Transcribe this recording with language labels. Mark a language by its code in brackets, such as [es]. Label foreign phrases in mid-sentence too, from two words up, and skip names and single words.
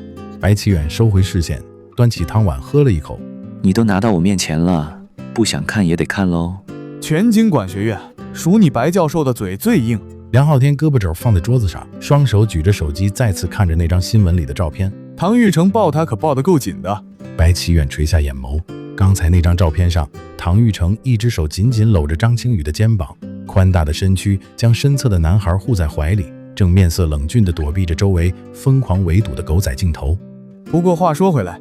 [zh] 白啟遠收回視線，端起湯碗喝了一口。你都拿到我面前了，不想看也得看嘍。全經管學院，屬你白教授的嘴最硬。梁浩天胳膊肘放在桌子上，雙手舉着手機，再次看着那張新聞裡的照片。唐玉成抱他可抱得夠緊的。白啟遠垂下眼眸，剛才那張照片上，唐玉成一隻手緊緊摟着張青宇的肩膀，寬大的身軀將身側的男孩護在懷裡，正面色冷峻地躲避着周圍瘋狂圍堵的狗仔鏡頭。不過話說回來，